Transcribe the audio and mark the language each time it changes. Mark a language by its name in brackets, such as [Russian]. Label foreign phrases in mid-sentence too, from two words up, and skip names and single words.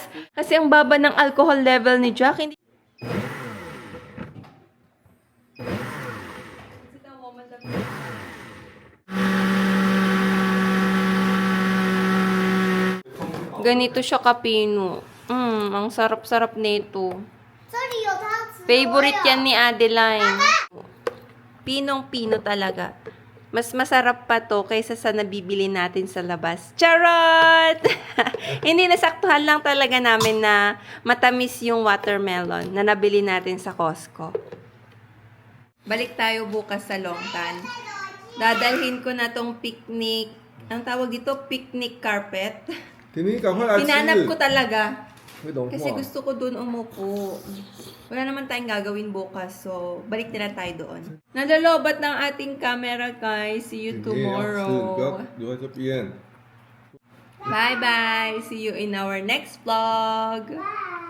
[Filipino] Kasi ang baba ng alcohol level ni Jack. Hindi... Ganito siya kapino. Ang sarap-sarap nito. [Chinese] 这里有汤匙。 [Filipino] Favorite yan ni Adeline. Pinong-pino talaga. Mas masarap pa to kaysa sa nabibili natin sa labas. Charot! Hindi, nasaktuhan lang talaga namin na matamis yung watermelon na nabili natin sa Costco. Balik tayo bukas sa Longtan. Dadalhin ko na tong picnic. Ang tawag dito, [English] picnic carpet. [Chinese] 婷婷，赶快来吃。 [Filipino] Hinanap ko talaga. [Chinese] 会融 [Filipino] Kasi [Chinese] 化。 [Filipino] gusto ko doon umupo. Wala naman tayong gagawin bukas, so balik na lang tayo doon. Nadalobat ng ating camera, guys. [English] See you [Chinese] 婷婷要吃，你不要 [English] tomorrow. [Chinese] 留在这边。 [English] Bye-bye. See you in our next vlog.